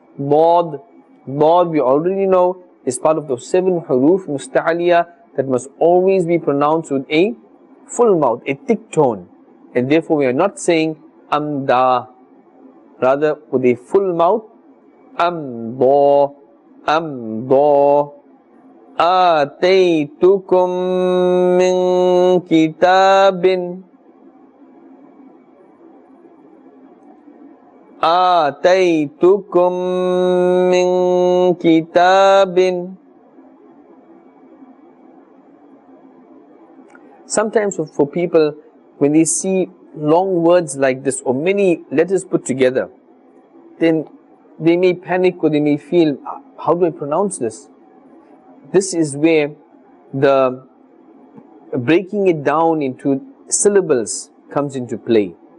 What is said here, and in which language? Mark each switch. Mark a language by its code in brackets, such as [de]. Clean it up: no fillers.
[en] Dad we already know is part of those 7 huruf musta'aliyah that must always be pronounced with a full mouth, a thick tone, and therefore we are not saying amda, rather with a full mouth, amda, [ar] أمضى آتيتكم من كتاب آتيتكم من كتاب. [en] Sometimes for people, when they see long words like this or many letters put together, then they may panic or they may feel, how do I pronounce this? This is where the breaking it down into syllables comes into play.